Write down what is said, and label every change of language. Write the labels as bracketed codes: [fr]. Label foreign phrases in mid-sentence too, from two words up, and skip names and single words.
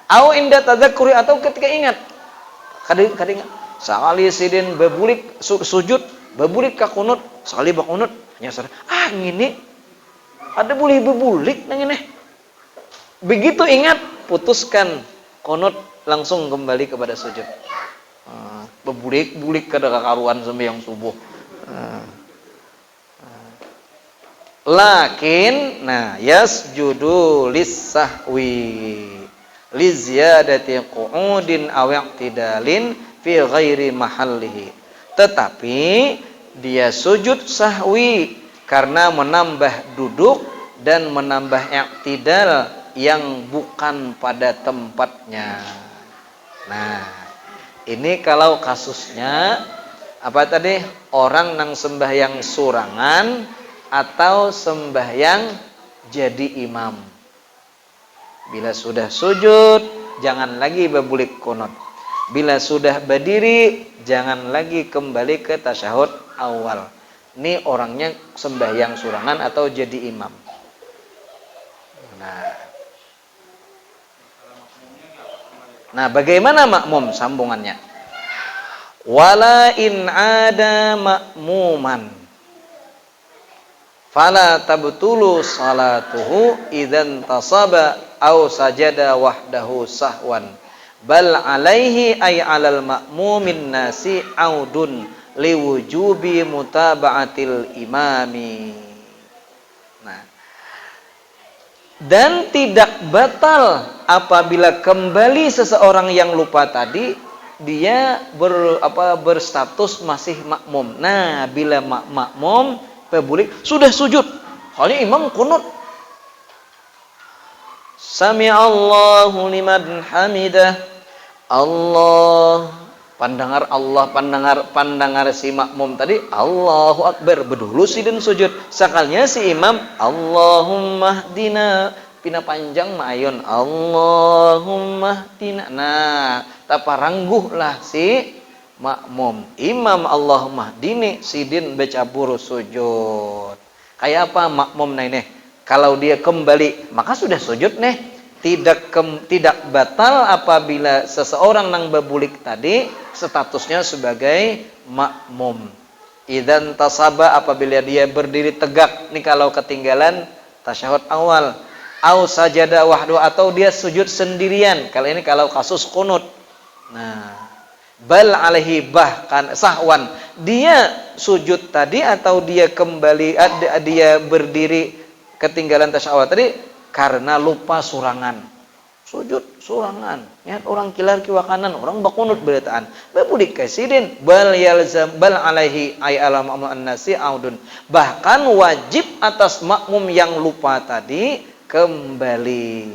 [ar] أو عند التذكر, [bjn] atau ketika ingat. Kadang sakali sidin bebulik sujud, bebulik ka kunut, sakali bakunut nya sadar, ngini ada boleh bebulik nang ini. [id] Begitu ingat, putuskan kunut, langsung kembali kepada sujud. [bjn] Bebulik-bulik kada kakaruan sembahyang subuh. [ar] لكن يسجد للسهو لزيادة قعود أو اعتدال في غير محله. [id] Tetapi dia sujud sahwi karena menambah duduk dan menambah i'tidal yang bukan pada tempatnya. Nah, ini kalau kasusnya apa tadi? [bjn] Orang nang sembahyang surangan atau sembahyang jadi imam. [id] Bila sudah sujud, jangan lagi bebulik kunut. Bila sudah berdiri, jangan lagi kembali ke tasyahud awal. Ini orangnya sembahyang surangan atau jadi imam. Nah, bagaimana makmum sambungannya? [ar] وإن كان مأموما فلا تبطل صلاته إذا انتصب أو سجد وحده سهوا بل عليه أي على المأموم الناسي العود لوجوب متابعة الإمام. [id] Nah, dan tidak batal apabila kembali seseorang yang lupa tadi, dia berstatus masih makmum. [bjn] Nah, bila makmum bebulik sudah sujud, kali imam kunut, [ar] سمع الله لمن حمده, [bjn] pandangar si makmum tadi [ar] الله أكبر, [bjn] bedulu sidin sujud, sakalnya si imam [ar] اللهم اهدنا, [bjn] pina panjang ma'ayun [ar] اللهم اهدنا. [bjn] Nah, taparangguhlah si makmum, imam [ar] اللهم اهدني, [bjn] sidin becabur sujud. [id] Kayak apa makmum ini? Kalau dia kembali maka sudah sujud nih. Tidak batal apabila seseorang nang bebulik tadi statusnya sebagai makmum. [ar] إذا انتصب, [id] apabila dia berdiri tegak nih kalau ketinggalan tasyahud awal, [ar] أو سجد وحده, [id] atau dia sujud sendirian. Kali ini kalau kasus kunut. [bjn] Nah, [ar] بل عليه, [bjn] bahkan sahwan, dia sujud tadi atau dia kembali dia berdiri ketinggalan tasyahud awal tadi karena lupa surangan, sujud surangan, lihat orang kilar kiwa kanan, orang bakunut beritaan, bebulik kasidin, [ar] بل عليه أي على الناسي العود, [bjn] bahkan wajib atas makmum yang lupa tadi kembali.